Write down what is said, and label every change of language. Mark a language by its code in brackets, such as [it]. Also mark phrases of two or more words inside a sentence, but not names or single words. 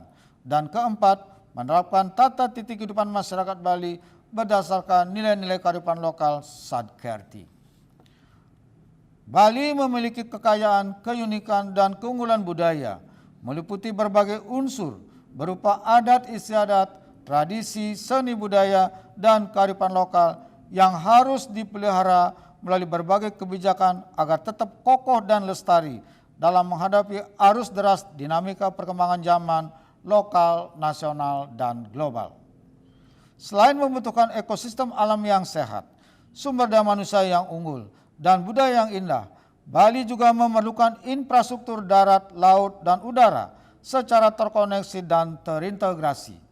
[id] Dan keempat, menerapkan tata titik kehidupan masyarakat Bali berdasarkan nilai-nilai kearifan lokal Sadkerti. Bali memiliki kekayaan, keunikan, dan keunggulan budaya, meliputi berbagai unsur berupa adat istiadat, tradisi, seni budaya, dan kearifan lokal yang harus dipelihara melalui berbagai kebijakan agar tetap kokoh dan lestari dalam menghadapi arus deras dinamika perkembangan zaman lokal, nasional, dan global. Selain membutuhkan ekosistem alam yang sehat, sumber daya manusia yang unggul, dan budaya yang indah, Bali juga memerlukan infrastruktur darat, laut, dan udara secara terkoneksi dan terintegrasi.